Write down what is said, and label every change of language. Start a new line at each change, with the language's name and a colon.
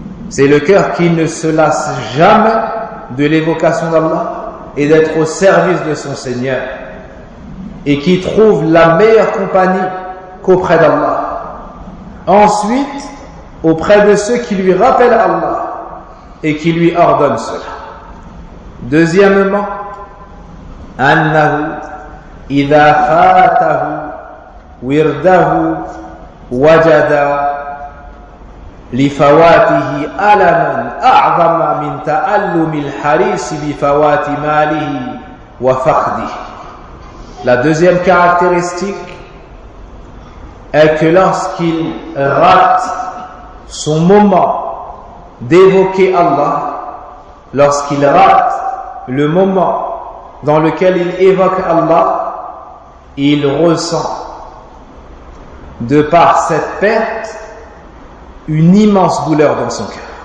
French: C'est le cœur qui ne se lasse jamais de l'évocation d'Allah et d'être au service de son Seigneur, et qui trouve la meilleure compagnie qu'auprès d'Allah. Ensuite, auprès de ceux qui lui rappellent Allah et qui lui ordonnent cela.
Arabic: Deuxièmement, annahu idha fatahu wirdahu wajada لفواته ألما أعظم من تألم الحريص بفوات ماله وفقده.
French: La deuxième caractéristique est que lorsqu'il rate son moment d'évoquer Allah, lorsqu'il rate le moment dans lequel il évoque Allah, il ressent de par cette perte une immense douleur dans son cœur.